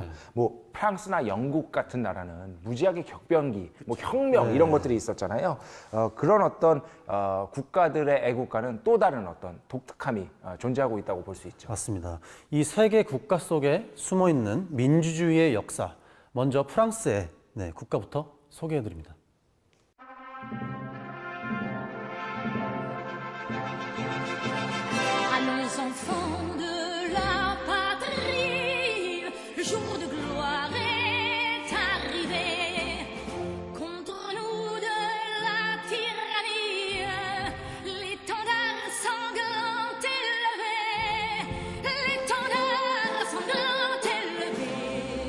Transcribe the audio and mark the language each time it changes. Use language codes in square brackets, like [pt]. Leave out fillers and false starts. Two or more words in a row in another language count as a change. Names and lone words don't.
[ko] 뭐 프랑스나 영국 같은 나라는 무지하게 격변기, 뭐 혁명 이런 것들이 있었잖아요. 그런 어떤 국가들의 애국가는 또 다른 어떤 독특함이 존재하고 있다고 볼 수 있죠. 맞습니다. 이 세계 국가 속에 숨어 있는 민주주의의 역사, 먼저 프랑스의 국가부터 소개해드립니다. [fr] À nos enfants de la patrie, le jour de gloire est arrivé. Contre nous de la tyrannie, l'étendard sanglant élevé, l'étendard sanglant élevé.